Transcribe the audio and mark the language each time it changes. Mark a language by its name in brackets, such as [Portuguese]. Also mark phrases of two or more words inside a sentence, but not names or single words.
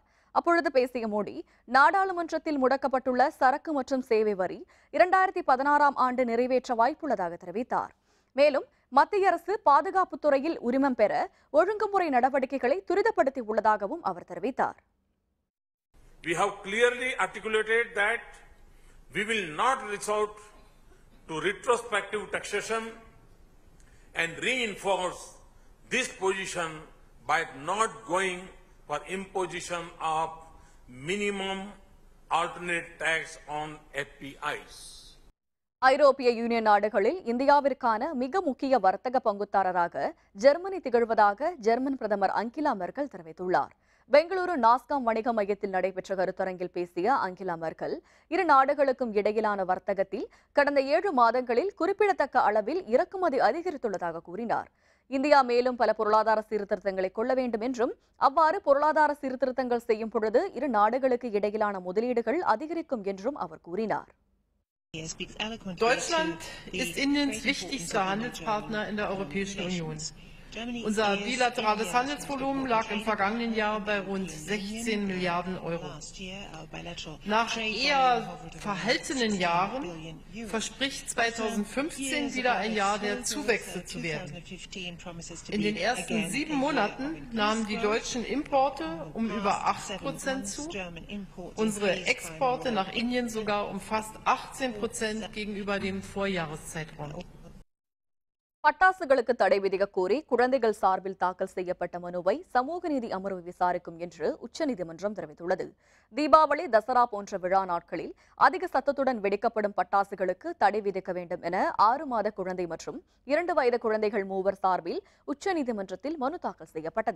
[Tamil] அப்பொழுது பேசிய மோடி, நாடாளுமன்றத்தில் முடக்கப்பட்டுள்ள சரக்கு மற்றும் சேவை வரி 2016ஆம் ஆண்டு நிறைவேற்ற வாய்ப்புள்ளதாக தெரிவித்தார். மேலும் மத்திய அரசு பாதுகாப்புத் துறையில் உரிமம் பெற ஒழுங்குமுறை நடவடிக்கைகளை துரிதப்படுத்தி உள்ளதாகவும் அவர் தெரிவித்தார். [English] We have clearly articulated that we will not resort to retrospective taxation and reinforce this position by not going for imposition of minimum alternate tax on FPIs. [Tamil] ஐரோப்பிய யூனியன் நாடுகளில் இந்தியாவிற்கான மிக முக்கிய வர்த்தக பங்குதாரராக ஜெர்மனி திகழ்வதாக ஜெர்மன் பிரதமர் அங்கிலா மெர்க்கல் தெரிவித்துள்ளார். பெங்களூரு நாஸ்காம் வணிக மையத்தில் நடைபெற்ற கருத்தரங்கில் பேசிய அங்கிலா மெர்க்கல், இரு நாடுகளுக்கும் இடையிலான வர்த்தகத்தில் கடந்த 7 மாதங்களில் குறிப்பிடத்தக்க அளவில் இறக்குமதி அதிகரித்துள்ளதாக கூறினார். இந்தியா மேலும் பல பொருளாதார சீர்திருத்தங்களை கொள்ள வேண்டும் என்றும் அவ்வாறு பொருளாதார சீர்திருத்தங்கள் செய்யும் பொழுது இரு நாடுகளுக்கு இடையிலான முதலீடுகள் அதிகரிக்கும் என்றும் அவர் கூறினார். [German] Deutschland ist Indiens wichtigster Handelspartner in der Europäischen Union. Unser bilaterales Handelsvolumen lag im vergangenen Jahr bei rund 16 Milliarden Euro. Nach eher verhaltenen Jahren verspricht 2015 wieder ein Jahr der Zuwächse zu werden. In den ersten 7 Monaten nahmen die deutschen Importe um über 8% zu, unsere Exporte nach Indien sogar um fast 18% gegenüber dem Vorjahreszeitraum. [Tamil] பட்டாசுகளுக்கு தடை விதிக்க கோரி குழந்தைகள் சார்பில் தாக்கல் செய்யப்பட்ட மனுவை சமூக நீதி அமர்வு விசாரிக்கும் என்று உச்சநீதிமன்றம் தெரிவித்துள்ளது. தீபாவளி, தசரா போன்ற விழா நாட்களில் அதிக சத்தத்துடன் வெடிக்கப்படும் பட்டாசுகளுக்கு தடை விதிக்க வேண்டும் என 6 மாத குழந்தை மற்றும் 2 வயது குழந்தைகள் மூவர் சார்பில் உச்சநீதிமன்றத்தில் மனு தாக்கல் செய்யப்பட்டது.